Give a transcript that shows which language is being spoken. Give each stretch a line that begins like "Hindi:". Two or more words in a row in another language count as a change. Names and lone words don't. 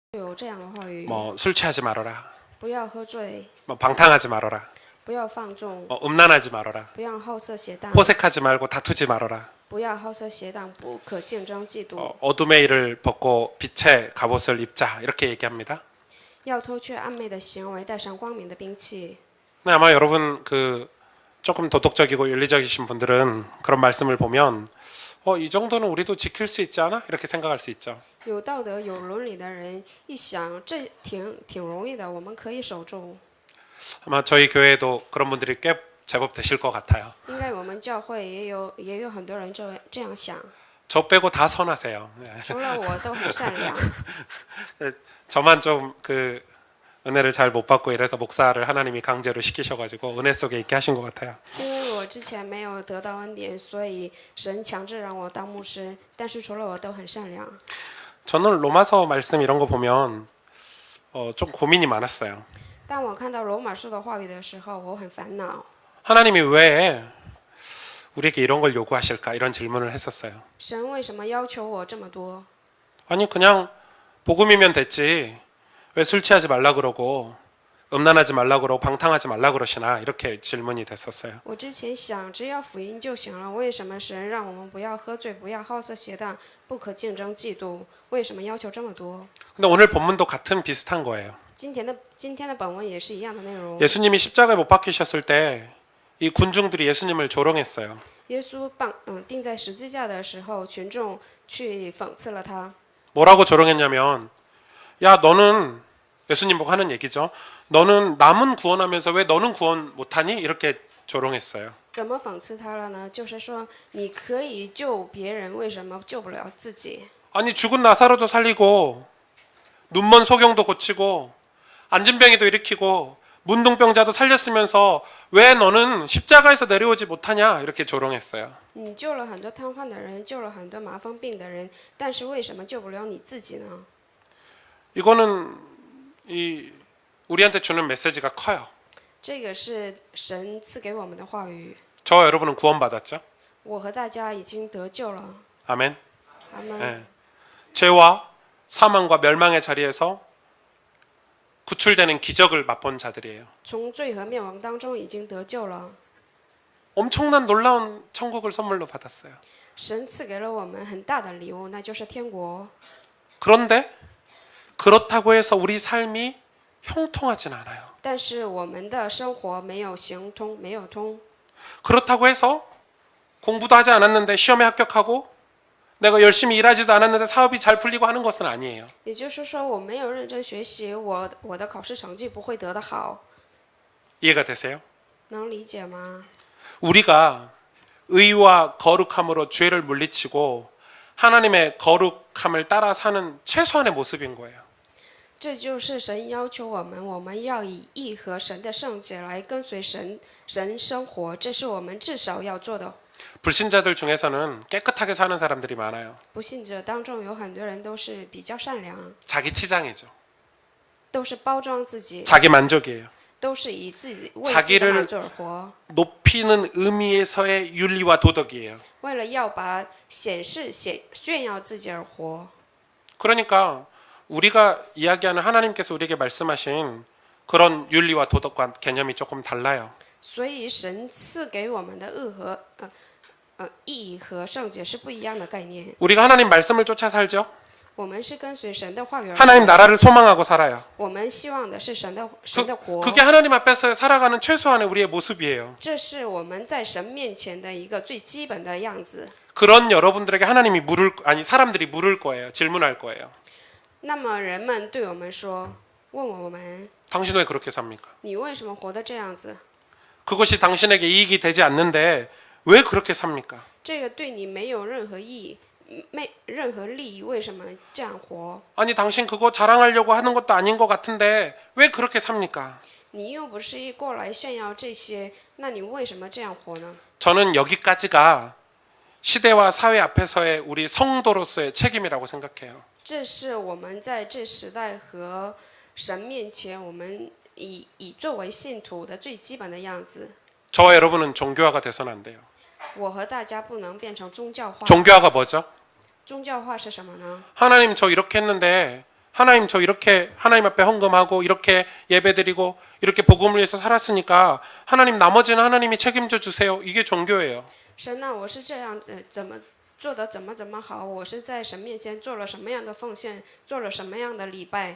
Chinese: 有这样的话语，
Korean: 뭐 술 취하지 말아라.
Chinese: 不要喝醉，
Korean: 뭐 방탕하지 말아라.
Chinese: 不要放纵，
Korean: 뭐 음란하지 말아라.
Chinese: 不要好色邪荡，
Korean: 호색하지 말고 다투지 말아라.
Chinese: 不要好色邪荡，不可竞争嫉妒，
Korean: 어둠의 일을 벗고 빛의 갑옷을 입자 이렇게 얘기합니다.
Chinese: 要脱去暗昧的行为，带上光明的兵器。
Korean: 네, 아마 여러분 조금 도덕적이고 윤리적이신 분들은 그런 말씀을 보면 이 정도는 우리도 지킬 수 있지 않아? 이렇게 생각할 수 있죠.
Chinese: 有道德、有伦理的人一想，这挺容易的，我们可以守住。
Korean: 아마 저희 교회에도 그런 분들이 꽤 제법 되실 것 같아요.
Chinese: 应该我们教会也有很多人这样想，
Korean: 저 빼고 다 선하세요.
Chinese: 除了我都很善良。
Korean: 저만 좀 은혜를 잘 못 받고 이래서 목사를 하나님이 강제로 시키셔가지고 은혜 속에 있게 하신 것 같아요.
Chinese: 因为我之前没有得到恩典，所以神强制让我当牧师。但是除了我都很善良。
Korean: 저는 로마서 말씀 이런 거 보면 좀 고민이 많았어요.
Chinese: 当我看到罗马书的话语的时候，我很烦恼。
Korean: 하나님이 왜 우리에게 이런 걸 요구하실까 이런 질문을 했었어요.
Chinese: 神为什么要求我这么多？
Korean: 아니 그냥 복음이면 됐지 왜 술 취하지 말라 그러고 음란하지 말라 그러고 방탕하지 말라 그러시나 이렇게 질문이 됐었어요.
Chinese: 我之前想，只要福音就行了，为什么神让我们不要喝醉，不要好色邪荡，不可竞争嫉妒？为什么要求这么多？
Korean: 근데 오늘 본문도 같은 비슷한 거예요.
Chinese: 今天的本文也是一样的内容。
Korean: 예수님이 십자가에 못 박히셨을 때 이 군중들이 예수님을 조롱했어요. 耶稣钉在十字架的时候，群众去讽刺了他。 뭐라고 조롱했냐면 야 너는 예수님 보고 하는 얘기죠. 너는 남은 구원하면서 왜 너는 구원 못하니? 이렇게 조롱했어요.
Chinese: 怎么讽刺他了呢？就是说，你可以救别人，为什么救不了自己？
Korean: 아니 죽은 나사로도 살리고 눈먼 소경도 고치고 안진병이도 일으키고 문둥병자도 살렸으면서 왜 너는 십자가에서 내려오지 못하냐? 이렇게 조롱했어요.
Chinese: 你救了很多瘫痪的人，救了很多麻风病的人，但是为什么救不了你自己呢？
Korean: 이거는 우리한테 주는 메시지가 커요.
Chinese: 这个是神赐给我们的话语。
Korean: 저와 여러분은 구원받았죠?
Chinese: 我和大家已经得救了。
Korean: 아멘.
Chinese: 阿门。
Korean: 네. 죄와 사망과 멸망의 자리에서 구출되는 기적을 맛본 자들이에요.
Chinese: 从罪和灭亡当中已经得救了。
Korean: 엄청난 놀라운 천국을 선물로 받았어요.
Chinese: 神赐给了我们很大的礼物，那就是天国。
Korean: 그런데 그렇다고 해서 우리 삶이 형통하진 않아요.
Chinese: 但是我们的生活没有行通，没有通。
Korean: 그렇다고 해서 공부도 하지 않았는데 시험에 합격하고 내가 열심히 일하지도 않았는데 사업이 잘 풀리고 하는 것은 아니에요.
Chinese: 也就是说，我没有认真学习，我的考试成绩不会得得好。
Korean: 이해가 되세요?
Chinese: 能理解吗？
Korean: 우리가 의와 거룩함으로 죄를 물리치고 하나님의 거룩함을 따라 사는 최소한의 모습인 거예요.
Chinese: 这就是神要求我们要以义和神的圣洁来跟随神生活，这是我们至少要做的。
Korean: 불신자들 중에서는 깨끗하게 사는 사람들이 많아요.
Chinese: 不信者当中有很多人都是比较善良，
Korean: 자기 치장이죠.
Chinese: 都是包装自己，
Korean: 자기 만족이에요.
Chinese: 都是以自己为自己的满足而活，
Korean: 높이는 의미에서의 윤리와 도덕이에요.
Chinese: 为了要把炫耀自己而活。
Korean: 그러니까 우리가 이야기하는 하나님께서 우리에게 말씀하신 그런 윤리와 도덕과 개념이 조금 달라요.
Chinese: 所以神赐给我们的义和圣洁是不一样的概念。
Korean: 우리가 하나님 말씀을 쫓아 살죠.
Chinese: 我们是跟随神的话语而 하나님 活，
Korean: 나라를 소망하고 살아요.
Chinese: 我们希望的是神的国。
Korean: 그게 하나님 앞에서 살아가는 최소한의 우리의 모습이에요.
Chinese: 这是我们在神面前的一个最基本的样子。
Korean: 그런 여러분들에게 사람들이 물을 거예요. 질문할 거예요.
Chinese: 那么人们对我们说，问我们，
Korean: 당신 왜 그렇게 삽니까?
Chinese: 你为什么活得这样子？
Korean: 그것이 당신에게 이익이 되지 않는데 왜 그렇게 삽니까?
Chinese: 这个对你没有任何意义，任何利益，为什么这样活？
Korean: 아니 당신 그거 자랑하려고 하는 것도 아닌 것 같은데 왜 그렇게 삽니까?
Chinese: 你又不是过来炫耀这些，那你为什么这样活呢？
Korean: 저는 여기까지가 시대와 사회 앞에서의 우리 성도로서의 책임이라고 생각해요.
Chinese: 这是我们在这时代和神面前，我们以作为信徒的最基本的样子。
Korean: 저와 여러분은 종교화가 돼서는 안 돼요.
Chinese: 我和大家不能变成宗教化。
Korean: 종교화가 뭐죠?
Chinese: 宗教化是什么呢？
Korean: 하나님 저 이렇게 했는데 하나님 저 이렇게 하나님 앞에 헌금하고 이렇게 예배드리고 이렇게 복음을 위해서 살았으니까 하나님 나머지는 하나님이 책임져 주세요. 이게 종교예요.
Chinese: 神呐，我是这样，怎么做的怎么好？我是在神面前做了什么样的奉献，做了什么样的礼拜？